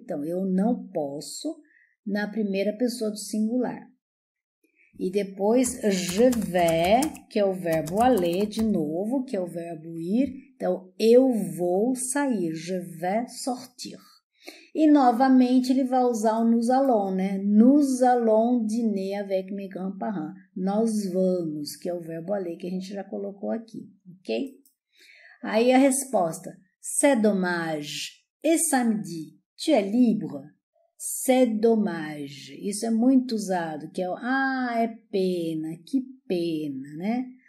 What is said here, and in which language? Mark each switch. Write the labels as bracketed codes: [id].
[pt] Então, eu não posso, na primeira pessoa do singular. E depois, je vais, que é o verbo aller, de novo, que é o verbo ir. Então, eu vou sair, je vais sortir. E, novamente, ele vai usar o nous allons, né? [fr] Nous allons dîner avec mes grands-parents. [pt] Nós vamos, que é o verbo aller, que a gente já colocou aqui, ok? [fr] Aí a resposta, c'est dommage. Et samedi, tu es libre? [pt] C'est dommage. Isso é muito usado, que é o, é pena, que pena, né?